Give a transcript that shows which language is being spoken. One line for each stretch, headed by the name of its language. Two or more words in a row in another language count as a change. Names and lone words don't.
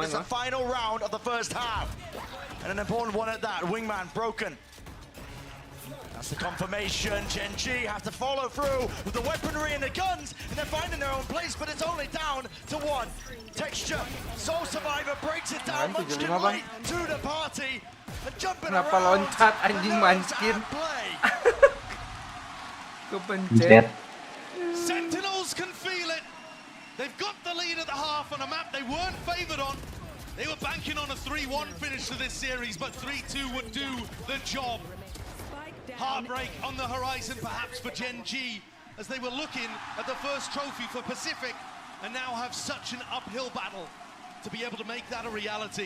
English: It's the final round of the first half. And an important one at that, Wingman broken. That's the confirmation. Gen G have to follow through with the weaponry and the guns, and they're finding their own place, but it's only down to one. Texture, Soul Survivor breaks it down, Munchkin late to the party. And jumping
Indonesian: Kenapa
English: around.
Indonesian: loncat anjing Munchkin? Kepencet.
English: Sentinels can feel it. They've got the lead at the half on a map they weren't favored on. They were banking on a 3-1 finish to this series, but 3-2 would do the job. Heartbreak on the horizon, perhaps, for Gen G, as they were looking at the first trophy for Pacific, and now have such an uphill battle to be able to make that a reality.